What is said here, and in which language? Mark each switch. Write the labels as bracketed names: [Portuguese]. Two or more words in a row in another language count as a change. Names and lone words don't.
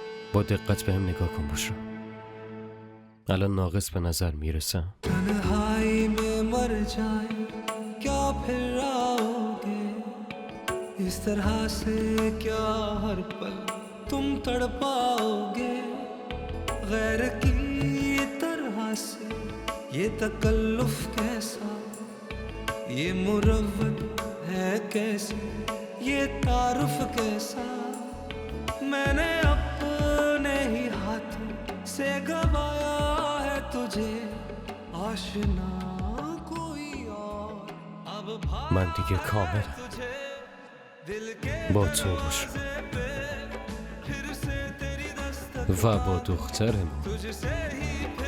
[Persian] با دقت بهم نگاه کن بشرا. الان ناقص به نظر میرسم؟ [Hindi] तन्हाई में मर जाए क्या फिर आओगे इस तरह से क्या हर पल तुम तड़पाओगे गैर की तरह से ये तकल्लुफ कैसा ये मुरव्वत है कैसे ये तारुफ कैसा मैंने अपने ही हाथों से गवाया है तुझे आशना कोई और अब [Persian] من دیگه کاملم [Hindi] तुझे दिल के [Persian] با تو بشرا [Hindi] फिर से तेरी दस्तक [Persian] و با دخترمون. [Hindi] तुझसे ही